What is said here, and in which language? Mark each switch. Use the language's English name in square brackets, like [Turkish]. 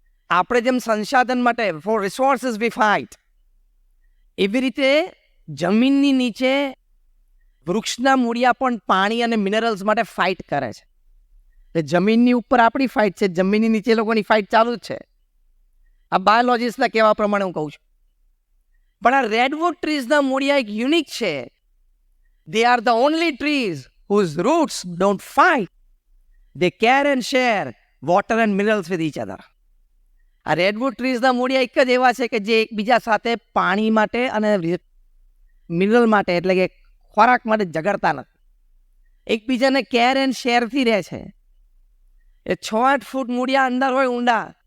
[Gujarati] આપણે જેમ સંસાધન માટે [English] for resources we fight, [Gujarati] એવી રીતે જમીનની નીચે વૃક્ષના મૂળિયા પણ પાણી અને મિનરલ્સ માટે ફાઇટ કરે છે. એટલે જમીનની ઉપર આપણી ફાઇટ છે, જમીનની નીચે લોકોની ફાઇટ ચાલુ જ છે. આ બાયોલોજીસ્ટના કહેવા પ્રમાણે હું કહું છું. પણ આ રેડવુડ ટ્રીઝના મૂળિયા એક યુનિક છે. [English] They are the only trees whose roots don't fight. They care and share water and minerals with each other. [Gujarati] આ રેડવુડ ટ્રીઝના મૂળિયા એક જ એવા છે કે જે એકબીજા સાથે પાણી માટે અને મિનરલ માટે, એટલે કે ખોરાક માટે ઝઘડતા નથી. એકબીજાને કેર એન્ડ શેરથી રહે છે. એ 6-8 ફૂટ મૂળિયા અંદર હોય ઊંડા.